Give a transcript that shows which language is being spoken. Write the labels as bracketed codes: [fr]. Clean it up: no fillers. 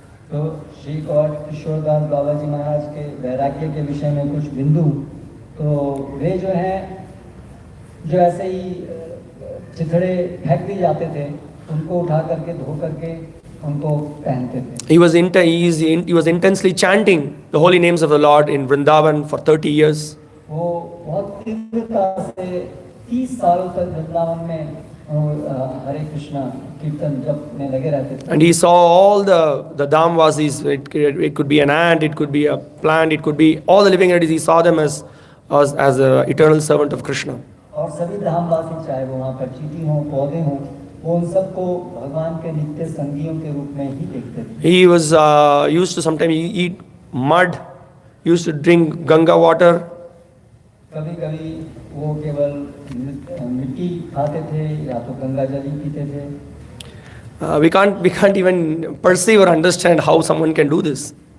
[hi] तो श्री गौरकिशोर दास बाबा जी महाराज के वैराग्य के विषय में कुछ बिंदु, तो वे जो हैं जो ऐसे ही चिथड़े फेंक दिए जाते थे उनको उठा करके धो करके उनको पहनते थे। [en] He was intensely chanting the holy names of the Lord in Vrindavan for 30 years. [hi] वो बहुत तीव्रता से 30 सालों तक वृंदावन में हरे कृष्णा कीर्तन जप में लगे रहते थे। [en] And he saw all the Dhamvasis. It could be an ant, it could be a plant, it could be all the living entities. He saw them as as an eternal servant of Krishna. [hi] और सभी धामवासी चाहे वो वहाँ पर चींटी हों पौधे हों वो उन सबको भगवान के नित्य संगियों के रूप में ही देखते थे. [en] He was used to sometimes eat mud, used to drink Ganga water. [hi] कभी कभी वो केवल मिट्टी खाते थे या तो गंगा जल ही पीते थे. [en] We can't even perceive or understand how someone can do this.